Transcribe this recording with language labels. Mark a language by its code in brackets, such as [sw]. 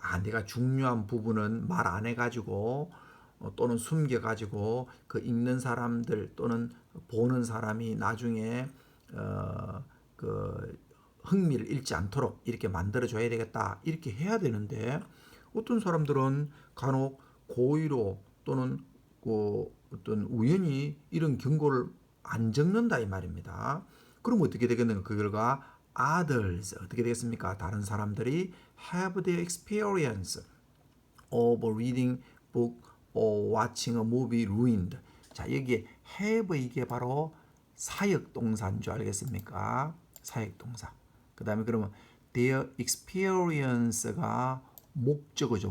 [ko] 내가 중요한 부분은 말 안 해가지고 또는 숨겨가지고 그 읽는 사람들 또는 보는 사람이 나중에 그 흥미를 잃지 않도록 이렇게 만들어줘야 되겠다 이렇게 해야 되는데 어떤 사람들은 간혹 고의로 또는 어떤 우연히 이런 경고를 안 적는다 이 말입니다. 그럼 어떻게 되겠는가? 그 결과 others 어떻게 되겠습니까? 다른 사람들이 [en] have their experience of reading book or watching a movie ruined. [ko] 자, 여기에 have 이게 바로 사역 동사인 줄 알겠습니까? 사역 동사. 그다음에 그러면 [en] their experience [ko] 가 목적어죠.